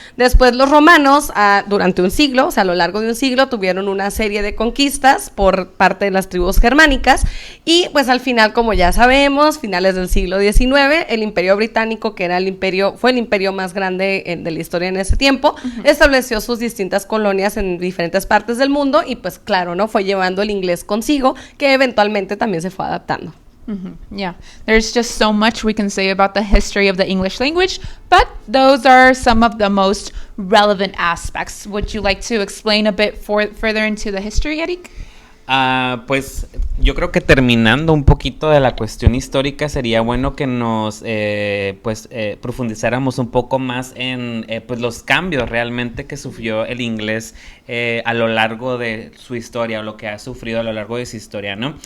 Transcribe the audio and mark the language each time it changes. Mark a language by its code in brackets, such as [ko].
[es] Después los romanos, durante un siglo, o sea, a lo largo de un siglo, tuvieron una serie de conquistas por parte de las tribus germánicas, y pues al final, como ya sabemos, finales del siglo XIX, el Imperio Británico, que fue el imperio más grande de la historia en ese tiempo, estableció sus distintas colonias en diferentes partes del mundo, y pues claro, ¿no? Fue llevando el inglés consigo, que eventualmente también se fue adaptando. [en] Yeah, there's just so much we can say about the history of the English language, but those are some of the most relevant aspects. Would you like to explain a bit further into the history, Eric? [es] Pues yo creo que terminando un poquito de la cuestión histórica, sería bueno que nos profundizáramos un poco más en pues los cambios realmente que sufrió el inglés a lo largo de su historia, o lo que ha sufrido a lo largo de su historia, ¿no?